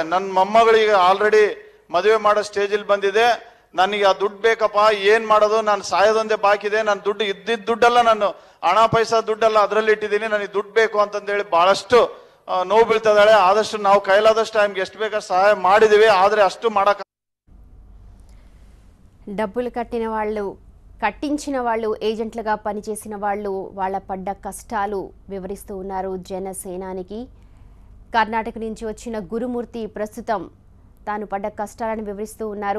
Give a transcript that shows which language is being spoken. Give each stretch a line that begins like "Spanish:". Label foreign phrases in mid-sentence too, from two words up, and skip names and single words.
Kannada: ನನ್ನ ಮೊಮ್ಮಗಳಿಗೆ ಆಲ್ರೆಡಿ ಮದುವೆ ಮಾಡೋ ಸ್ಟೇಜಲ್ಲಿ ಬಂದಿದೆ, ನನಗೆ ಆ ದುಡ್ಡು ಬೇಕಪ್ಪ, ಏನ್ ಮಾಡೋದು, ನಾನು ಸಾಯೋದೊಂದೇ ಬಾಕಿ ಇದೆ, ನಾನು ದುಡ್ಡು ಇದ್ದಿದ್ದ ದುಡ್ಡೆಲ್ಲ ನಾನು ಹಣ ಪೈಸಾ ದುಡ್ಡೆಲ್ಲ ಅದರಲ್ಲಿ ಇಟ್ಟಿದ್ದೀನಿ, ನನಗೆ ದುಡ್ಡು ಬೇಕು ಅಂತಂದೇಳಿ ಬಹಳಷ್ಟು ನೋವು ಬೀಳ್ತಿದ್ದಾಳೆ. ಆದಷ್ಟು ನಾವು ಕೈಲಾದಷ್ಟು ಟೈಮ್ಗೆ ಎಷ್ಟು ಬೇಕಾದ್ರೆ ಸಹಾಯ ಮಾಡಿದೀವಿ, ಆದ್ರೆ ಅಷ್ಟು ಮಾಡಕ್
Telugu: డబ్బులు కట్టించిన వాళ్ళు ఏజెంట్లుగా పనిచేసిన వాళ్ళు వాళ్ళ పడ్డ కష్టాలు వివరిస్తూ ఉన్నారు జనసేనానికి. కర్ణాటక నుంచి వచ్చిన గురుమూర్తి ప్రస్తుతం తాను పడ్డ కష్టాలను వివరిస్తూ ఉన్నారు.